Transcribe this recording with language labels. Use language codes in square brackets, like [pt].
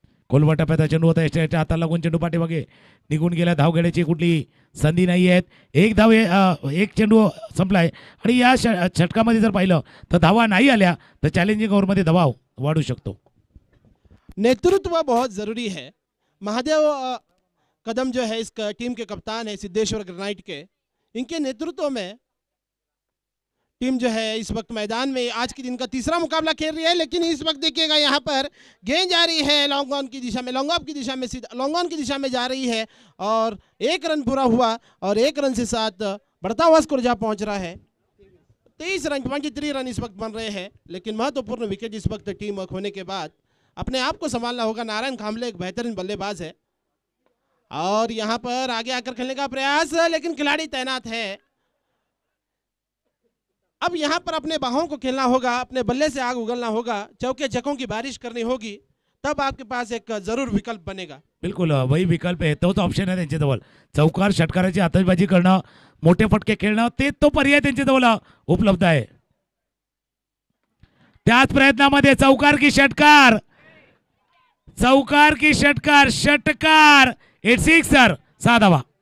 [mr] कोलवा टप्प्याचा चेंडू होता, एसटीच्या हाताला लागून चेंडू पाठीमागे निघून गेला. धाव घेण्याची कुठली संधी नाही आहेत. एक धाव एक चेंडू संपलाय आणि या षटकामध्ये जर पाहिलं तर धावा नाही आल्या तर चॅलेंजिंग ओव्हरमध्ये दबाव वाढू शकतो. [hi] नेतृत्व बहुत ज़रूरी है। महादेव कदम जो है इस टीम के कप्तान है सिद्धेश्वर ग्रेनाइट के, इनके नेतृत्व में टीम जो है इस वक्त मैदान में आज के दिन का तीसरा मुकाबला खेल रही है। लेकिन इस वक्त देखिएगा यहाँ पर गेंद जा रही है लॉन्ग ऑन की दिशा में, लॉन्ग ऑफ की दिशा में, सीधा लॉन्ग ऑन की दिशा में जा रही है, और 1 रन पूरा हुआ और 1 रन से साथ बढ़ता हुआ स्कोर जहाँ पहुँच रहा है 23 रन, 23 रन इस वक्त बन रहे हैं। लेकिन महत्वपूर्ण विकेट इस वक्त टीम वर्क होने के बाद अपने आप को संभालना होगा। नारायण खामले एक बेहतरीन बल्लेबाज है, और यहाँ पर आगे आकर खेलने का प्रयास, लेकिन खिलाड़ी तैनात है। अब यहाँ पर अपने बाहों को खेलना होगा, अपने बल्ले से आग उगलना होगा, चौके छक्कों की बारिश करनी होगी, तब आपके पास एक जरूर विकल्प बनेगा। [mr] बिलकुल वही विकल्प आहे, तोच ऑप्शन आहे त्यांच्याजवळ. चौकार षटकाराची आतषबाजी करणं, मोठे फटके खेळणं, ते तो पर्याय त्यांच्याजवळ उपलब्ध आहे. त्याच प्रयत्नामध्ये चौकार की षटकार, चौकार की षटकार, षटकार, इट सिक्सर, 6 धावा.